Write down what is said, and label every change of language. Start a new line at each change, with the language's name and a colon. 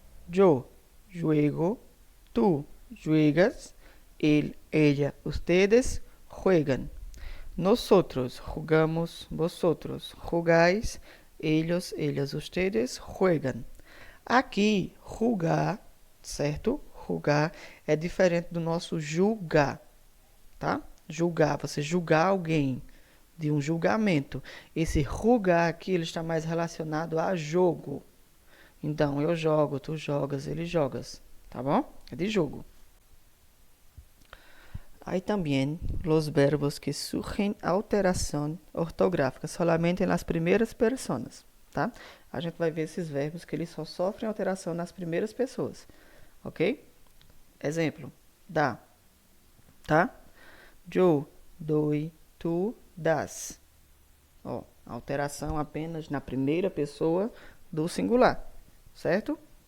Spanish: Yo juego, tú juegas, él, ella, ustedes juegan. Nosotros jugamos, vosotros jugáis, ellos, ellas, ustedes juegan.
Portuguese: Aqui, julgar, certo? Julgar é diferente do nosso julgar, tá? Julgar, você julgar alguém, de um julgamento. Esse julgar aqui, ele está mais relacionado a jogo. Então, eu jogo, tu jogas, ele jogas, tá bom? É de jogo.
Spanish: Hay también los verbos que surgen
Portuguese: alteração ortográfica
Spanish: solamente
Portuguese: nas primeiras personas,
Spanish: tá?
Portuguese: A gente vai ver esses verbos que eles só sofrem alteração nas primeiras pessoas, ok? Exemplo, dá, tá?
Spanish: Yo doy, tu das.
Portuguese: Ó, alteração apenas na primeira pessoa do singular, certo?